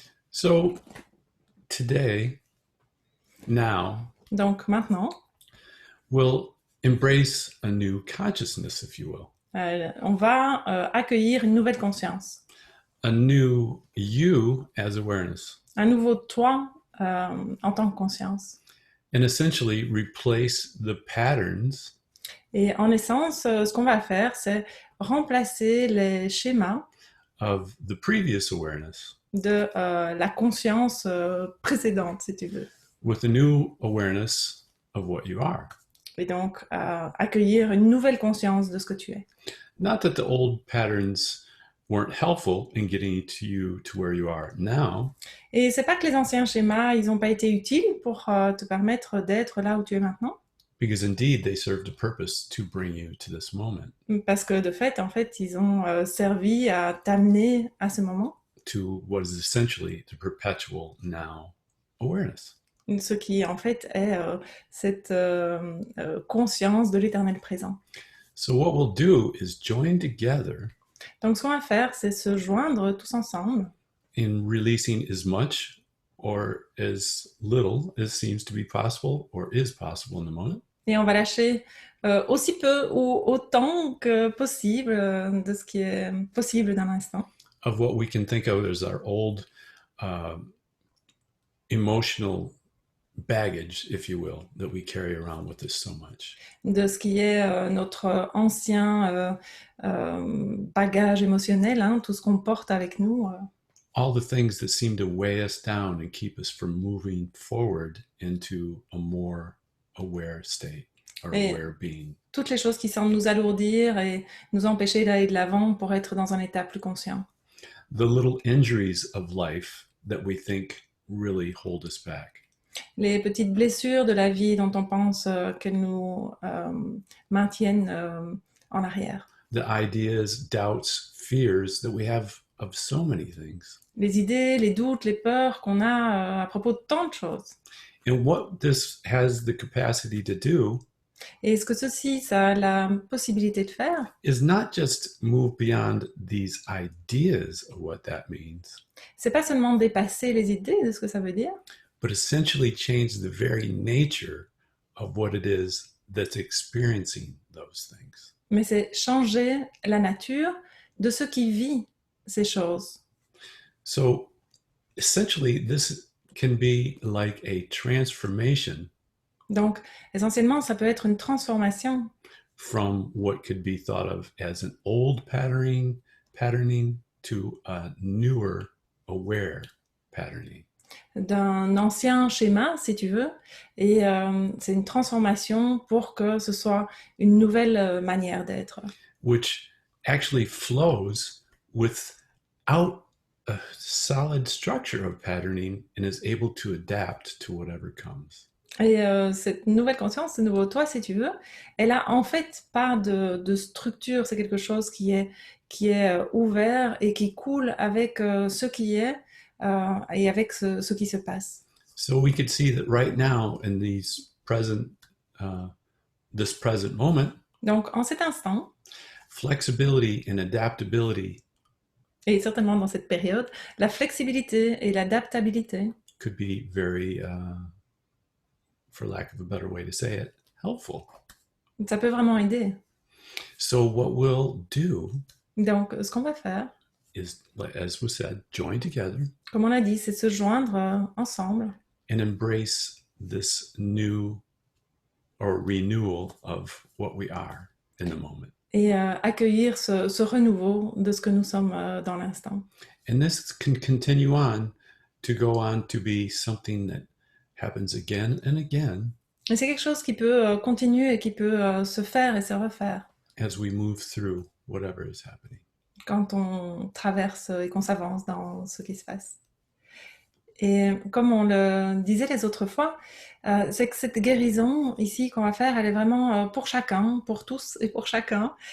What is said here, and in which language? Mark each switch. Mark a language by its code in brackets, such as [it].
[en] So today, now, [fr] Donc maintenant, [en] we'll embrace a new consciousness, if you will, [fr] on va accueillir une nouvelle conscience, [en] a new you as awareness, [fr] un nouveau toi en tant que conscience. [en] and essentially replace the patterns [fr] Et en essence, ce qu'on va faire, c'est remplacer les schémas [en] of the previous awareness [fr] de la conscience précédente, si tu veux. [en] with a new awareness of what you are. [fr] Et donc, accueillir une nouvelle conscience de ce que tu es. [en] Not that the old patterns weren't helpful in getting you to where you are now, [fr] Et c'est pas que les anciens schémas, ils n'ont pas été utiles pour te permettre d'être là où tu es maintenant. [en] because indeed they served a purpose to bring you to this moment, [fr] Parce que de fait, en fait, ils ont servi à t'amener à ce moment, [en] to what is essentially the perpetual now awareness. [fr] ce qui en fait est cette conscience de l'éternel présent. [en] So what we'll do is join together [fr] Donc ce qu'on va faire, c'est se joindre tous ensemble [en] in releasing as much or as little as seems to be possible or is possible in the moment, [fr] et on va lâcher aussi peu ou autant que possible de ce qui est possible dans l'instant. [en] of what we can think of as our old emotional baggage, if you will, that we carry around with us so much. [fr] De ce qui est notre ancien bagage émotionnel, hein, tout ce qu'on porte avec nous. [en] All the things that seem to weigh us down and keep us from moving forward into a more aware state or [fr] Et [en] aware being. [fr] toutes les choses qui semblent nous alourdir et nous empêcher d'aller de l'avant pour être dans un état plus conscient. [en] The little injuries of life that we think really hold us back. [fr] Les petites blessures de la vie dont on pense qu'elles nous maintiennent en arrière. [en] The ideas, doubts, fears that we have of so many things. [fr] Les idées, les doutes, les peurs qu'on a à propos de tant de choses. [en] And what this has the capacity to do [fr] Et ce que ceci, ça a la possibilité de faire, [en] is not just move beyond these ideas of what that means, [fr] c'est pas seulement dépasser les idées de ce que ça veut dire, [en] but essentially change the very nature of what it is that's experiencing those things. [fr] mais c'est changer la nature de ce qui vit ces choses. [en] So essentially, this can be like a transformation [fr] Donc, essentiellement, ça peut être une transformation [en] from what could be thought of as an old patterning to a newer aware patterning. [fr] d'un ancien schéma, si tu veux, et c'est une transformation pour que ce soit une nouvelle manière d'être. [en] Which actually flows without a solid structure of patterning and is able to adapt to whatever comes. [fr] Et cette nouvelle conscience, ce nouveau toi, si tu veux, elle a en fait pas de structure, c'est quelque chose qui est ouvert et qui coule avec ce qui est et avec ce qui se passe. [en] So we could see that right now in these this present moment, [fr] Donc, en cet instant, [en] flexibility and adaptability [fr] et certainement dans cette période, la flexibilité et l'adaptabilité [en] could be very, for lack of a better way to say it, helpful. [fr] ça peut vraiment aider. [en] So what we'll do [fr] Donc, ce qu'on va faire, [en] is, as was said, join together [fr] comme on a dit, c'est se joindre ensemble [en] and embrace this new or renewal of what we are in the moment. [fr] et accueillir ce renouveau de ce que nous sommes dans l'instant. [en] And this can continue on to be something that happens again and again [fr] Et c'est quelque chose qui peut continuer et qui peut se faire et se refaire [en] as we move through whatever is happening. [fr] quand on traverse et qu'on s'avance dans ce qui se passe. Et comme on le disait les autres fois, c'est que cette guérison ici qu'on va faire, elle est vraiment pour chacun, pour tous et pour chacun.